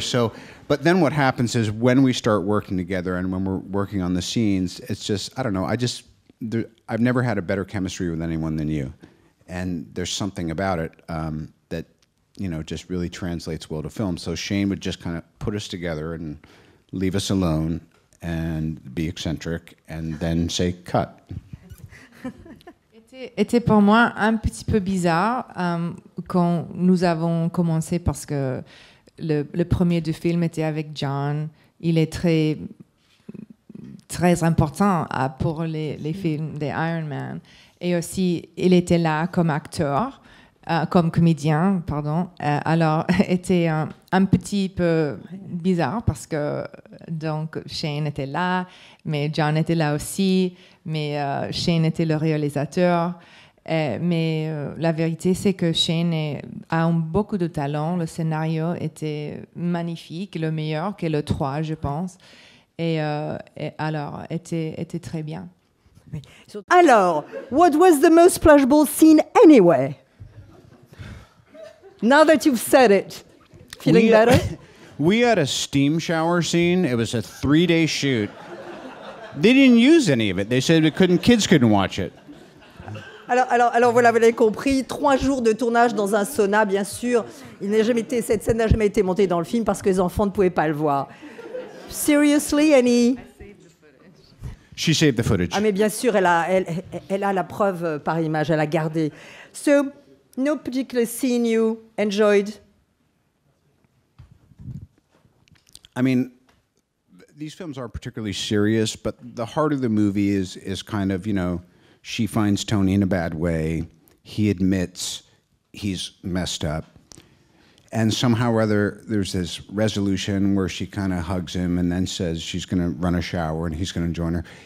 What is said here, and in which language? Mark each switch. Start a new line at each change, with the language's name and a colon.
English: So, but then what happens is when we start working together and when we're working on the scenes, it's just, I don't know, I've never had a better chemistry with anyone than you. And there's something about it that, just really translates well to film. So Shane would just kind of put us together and leave us alone and be eccentric and then say, cut.
French: Était pour moi un petit peu bizarre quand nous avons commencé parce que le premier du film était avec John. Il est très important pour les films des Iron Man. Et aussi, il était là comme acteur, comme comédien, pardon. Alors, était un petit peu bizarre parce que donc Shane était là, mais John était là aussi, mais Shane était le réalisateur. Mais la vérité, c'est que Shane a beaucoup de talent. Le scénario était magnifique, le meilleur que le 3, je pense. Et alors, était très bien.
English: Alors, what was the most pleasurable scene anyway? Now that you've said it, feeling better? We had a steam shower scene. It was a 3-day shoot. They didn't use any of it. They said kids couldn't watch it.
French: Alors voilà, vous l'avez compris, 3 jours de tournage dans un sauna, bien sûr. Cette scène n'a jamais été montée dans le film parce que les enfants ne pouvaient pas le voir.
English: Seriously, Annie? She saved the footage.
French: Ah mais bien sûr, elle a la preuve par image, elle a gardé.
English: So, no particular scene you enjoyed? I mean, these films are particularly serious, but the heart of the movie is kind of, you know, she finds Tony in a bad way. He admits he's messed up. And somehow or other, there's this resolution where she kind of hugs him and then says she's going to run a shower and he's going to join her.